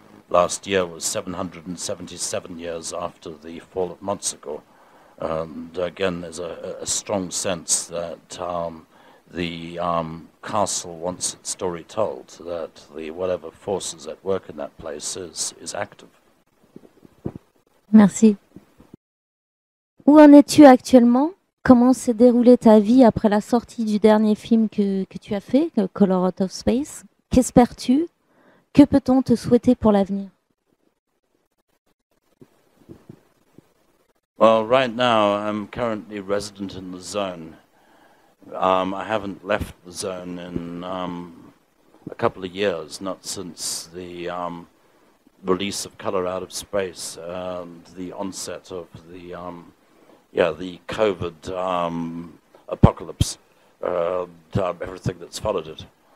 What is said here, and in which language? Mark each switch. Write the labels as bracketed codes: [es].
[en] Last year was 777 years after the fall of Montsegur. And again, there's a strong sense that the castle wants its story told, that whatever forces at work in that place is active. [fr] Merci. Où en es-tu actuellement? Comment s'est déroulée ta vie après la sortie du dernier film que tu as fait, Color Out of Space? Qu'espères-tu? Que peut-on te souhaiter pour l'avenir? [en] Well, right now I'm currently resident in the zone. I haven't left the zone in a couple of years, not since the release of Color Out of Space and the onset of the COVID apocalypse, everything that's followed it.